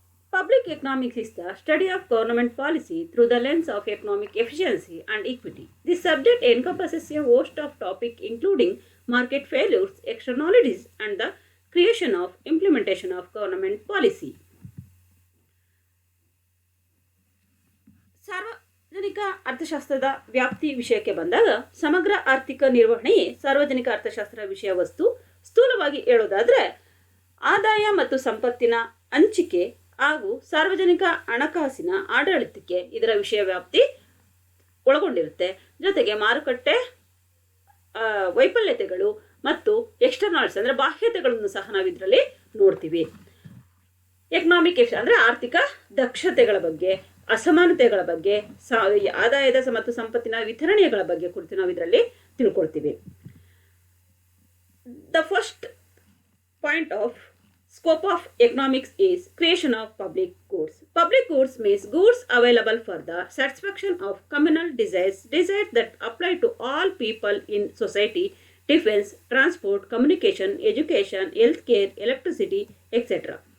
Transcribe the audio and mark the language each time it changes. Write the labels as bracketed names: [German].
[English] Public economics is the study of government policy through the lens of economic efficiency and equity. This subject encompasses a host of topics including market failures, externalities, and the creation of implementation of government policy. [Kannada] ಸಾರ್ವಜನಿಕ ಅರ್ಥಶಾಸ್ತ್ರದ ವ್ಯಾಪ್ತಿ ವಿಷಯಕ್ಕೆ ಬಂದಾಗ ಸಮಗ್ರ ಆರ್ಥಿಕ ನಿರ್ವಹಣೆಯೇ ಸಾರ್ವಜನಿಕ ಅರ್ಥಶಾಸ್ತ್ರ ವಿಷಯ ವಸ್ತು. ಸ್ಥೂಲವಾಗಿ ಹೇಳೋದಾದ್ರೆ ಆದಾಯ ಮತ್ತು ಸಂಪತ್ತಿನ ಹಂಚಿಕೆ ಹಾಗೂ ಸಾರ್ವಜನಿಕ ಹಣಕಾಸಿನ ಆಡಳಿತಕ್ಕೆ ಇದರ ವಿಷಯ ವ್ಯಾಪ್ತಿ ಒಳಗೊಂಡಿರುತ್ತೆ. ಜೊತೆಗೆ ಮಾರುಕಟ್ಟೆ ವೈಫಲ್ಯತೆಗಳು ಮತ್ತು ಎಕ್ಸ್ಟರ್ನಲ್ಸ್ ಅಂದರೆ ಬಾಹ್ಯತೆಗಳನ್ನು ಸಹ ನಾವು ಇದರಲ್ಲಿ ನೋಡ್ತೀವಿ. ಎಕನಾಮಿಕ್ ಅಂದರೆ ಆರ್ಥಿಕ ದಕ್ಷತೆಗಳ ಬಗ್ಗೆ, ಅಸಮಾನತೆಗಳ ಬಗ್ಗೆ, ಆದಾಯದ ಮತ್ತು ಸಂಪತ್ತಿನ ವಿತರಣೆಗಳ ಬಗ್ಗೆ ಕುರಿತು ನಾವು ಇದರಲ್ಲಿ ತಿಳ್ಕೊಳ್ತೀವಿ. [English] The first point of scope of economics is creation of public goods. Public goods means goods available for the satisfaction of communal desires that apply to all people in society: defense, transport, communication, education, healthcare, electricity, etc.